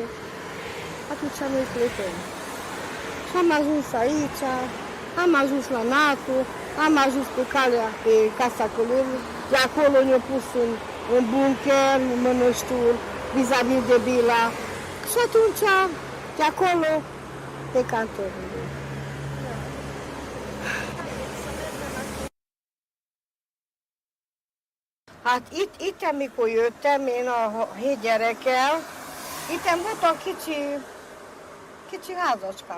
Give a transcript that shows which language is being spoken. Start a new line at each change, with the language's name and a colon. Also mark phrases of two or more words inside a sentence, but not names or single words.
Romanian: Atunci noi plecăm. Și am ajuns aici. Am ajuns la NATO. Am ajuns pe Casa Călăului. De acolo ne-au pus în bunker, în Mănăștur, vis-a-vis de Bila. Și atunci, de acolo, pe cantonul.
Hungarian: Hát itt amikor jöttem, én a 7 gyerekkel, itten voltak kicsi házacskák.